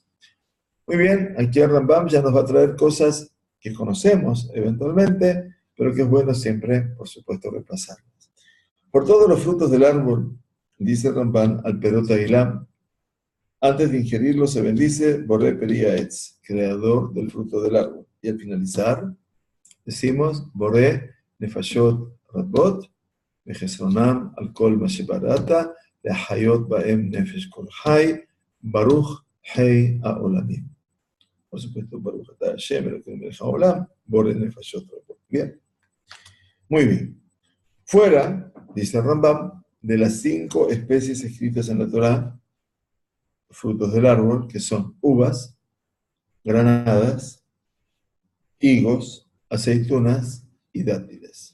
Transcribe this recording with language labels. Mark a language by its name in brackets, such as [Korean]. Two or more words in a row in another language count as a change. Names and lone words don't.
[Spanish] Muy bien, aquí el Rambam ya nos va a traer cosas que conocemos eventualmente, pero que es bueno siempre, por supuesto, repasarlas. Por todos los frutos del árbol, dice el Rambam [Hebrew] על פירות האילן, [Spanish] antes de ingerirlo se bendice [Hebrew] בורא פרי עץ, [Spanish] creador del fruto del árbol. Y al finalizar, decimos [Hebrew] בורא נפשות רבות וחסרונן על כל מה שבראת להחיות בהם נפש כל חי ברוך חי העולמים. [Spanish] Por supuesto, [Hebrew] ברוך אתה השם, אלוקים מלך העולם, בורא נפשות רבות. [Spanish] Bien, muy bien. Fuera, dice Rambam, de las 5 especies escritas en la Torá, frutos del árbol, que son uvas, granadas, higos, aceitunas y dátiles.